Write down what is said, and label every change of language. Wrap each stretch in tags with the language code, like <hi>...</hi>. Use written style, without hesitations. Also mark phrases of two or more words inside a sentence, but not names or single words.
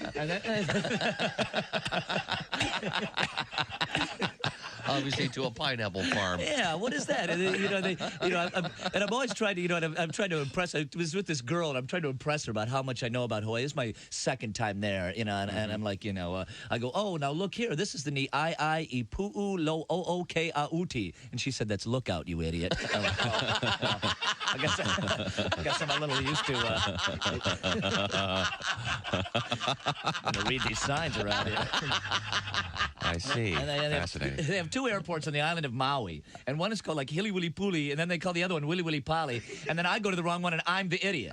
<en>Obviously, to a pineapple farm. Yeah, what is that? And I'm always trying to, I'm trying to impress. I was with this girl, and I'm trying to impress her about how much I know about Hawaii. It's my second time there, and I'm like, I go, oh, now look here. This is the Ni-I-I-I-Pu'u lo o-o-k-a-uti. And she said, that's lookout, you idiot. I guess I'm a little used to read these signs around here. I see. Fascinating. They have 2 airports on the island of Maui, and one is called like Hili Wili Puli, and then they call the other one Wili Wili Pali, and then I go to the wrong one, and I'm the idiot.</en>